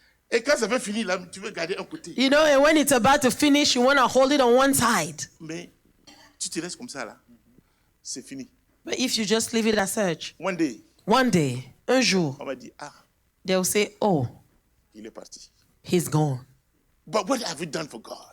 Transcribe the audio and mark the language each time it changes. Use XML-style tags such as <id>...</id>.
<fr>Et quand ça va finir là, tu veux garder un côté.</fr> <en>You know, and when it's about to finish, you want to hold it on one side.</en> <fr>Mais tu te laisses comme ça là, c'est fini.</fr> <en>But if you just leave it as such, One day, one day,</en> <fr>un jour, on va dire,</fr> <en>they'll say, oh,</en> <fr>il est parti.</fr> <en>he's gone. But what have you done for God?</en>